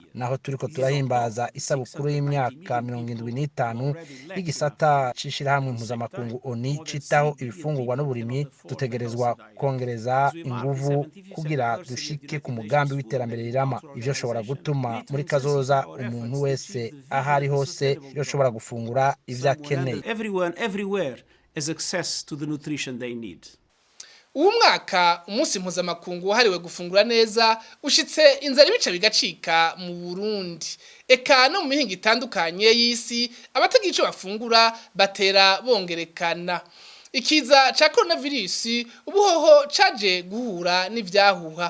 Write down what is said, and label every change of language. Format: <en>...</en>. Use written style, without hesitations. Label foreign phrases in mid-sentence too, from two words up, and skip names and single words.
<rn>Naho turiko turahimbaza isabukuru y'imyaka 75 y'igisata c'ishirahamwe mpuzamakungu ONU citaho ibifungurwa n'uburimyi, dutegerezwa kongereza inguvu kugira dushike ku mugambi w'iterambere rirama. Ivyo shobora gutuma muri kazoza umuntu wese ahari hose yoshobora gufungura ivyo akeneye.</rn> <en>Everywhere has access to the nutrition they need.</en> <rn>Uwo mwaka umusi mpunzamakungu wahariwe gufungura neza ushitse, inzara, ibica, bigacika mu Burundi. Eka no mu mihingo itandukanye y'isi abatagira ico bafungura batera bongerekana. Ikiza ca coronavirus ubuhoho caje guhura n'ivyahuha.</rn>